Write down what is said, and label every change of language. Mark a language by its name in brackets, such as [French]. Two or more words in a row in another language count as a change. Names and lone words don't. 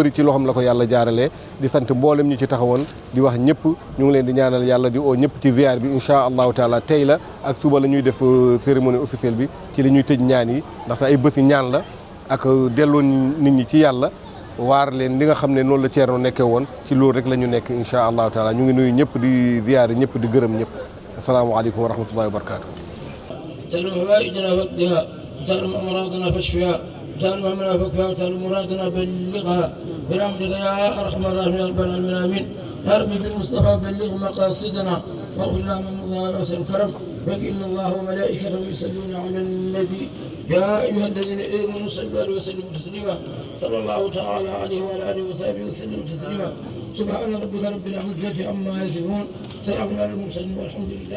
[Wolof] bëri ci loxoom la ko yàlla jaaralee di sant mboolem ñu ci taxawoon di wax ñëpp ñu ngi leen di ñaanal yàlla di oo ñëpp ci ziar bi [Arabic] إن شاء الله تعالى [Wolof] tey la ak suba la ñuy def [French] cérémonie officielle [Wolof] bi ci li ñuy tëj ñaan yi ndaxte ay bési ñaan la ak delloo nit ñi ci yàlla waar leen li nga xam ne noonu la Thierno nekkee woon ci loolu rek la ñu nekk [Arabic] إن شاء الله تعالى [Wolof] ñu ngi nuyu ñëpp di ziar ñëpp di gërëm ñëpp [Arabic] السلام عليكم ورحمة الله وبركاته. تعلم فوائدنا فقدها تعلم أمراضنا فاشفها تعلم أمرنا فاكفها وتعلم مرادنا بلغها برحمتك يا أرحم الراحمين يا رب العالمين آمين يا رب بالمصطفى بلغ مقاصدنا واغفر لنا من مضى واسع الكرم فإن الله وملائكته يصلون على النبي يا أيها الذين آمنوا صلوا عليه وسلموا تسليما صلى الله تعالى عليه وعلى آله وصحبه وسلم تسليما سبحان ربك رب العزة عما يصفون سلام على المرسلين والحمد لله